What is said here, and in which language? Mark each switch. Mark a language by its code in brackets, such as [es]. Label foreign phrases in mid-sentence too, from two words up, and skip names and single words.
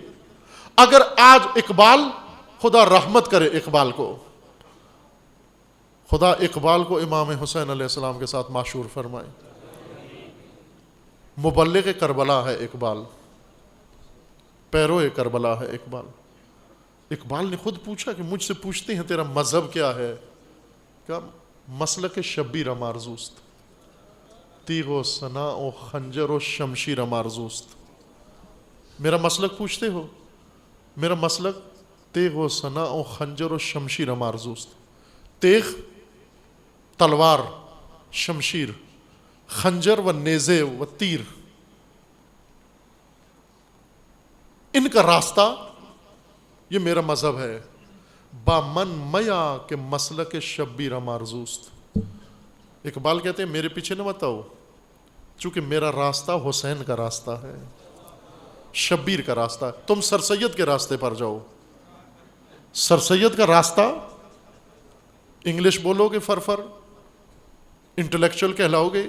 [ur] اگر آج اقبال، خدا رحمت کرے اقبال کو، خدا اقبال کو امام حسین علیہ السلام کے ساتھ معشور فرمائے۔ مبلغ کربلا ہے اقبال، پیرو کربلا ہے اقبال۔ اقبال نے خود پوچھا کہ مجھ سے پوچھتے ہیں تیرا مذہب کیا ہے؟ [fa] کیا مسلک شبیر مارزوست، تیغ و سنا و خنجر و شمشیر مارزوست۔ [ur] میرا مسلک پوچھتے ہو؟ میرا مسلک [fa] تیغ و سنا و خنجر و شمشیر مارزوست۔ [ur] تیغ تلوار، شمشیر خنجر و نیزے و تیر، ان کا راستہ یہ میرا مذہب ہے۔ [fa] با من میا کہ مسلک شبیر مارزوست۔ [ur] اقبال کہتے ہیں میرے پیچھے نہ مت آؤ، چونکہ میرا راستہ حسین کا راستہ ہے، شبیر کا راستہ ہے۔ تم سر سید کے راستے پر جاؤ، سر سید کا راستہ انگلش بولو گے فر انٹلیکچوئل کہلاؤ گے،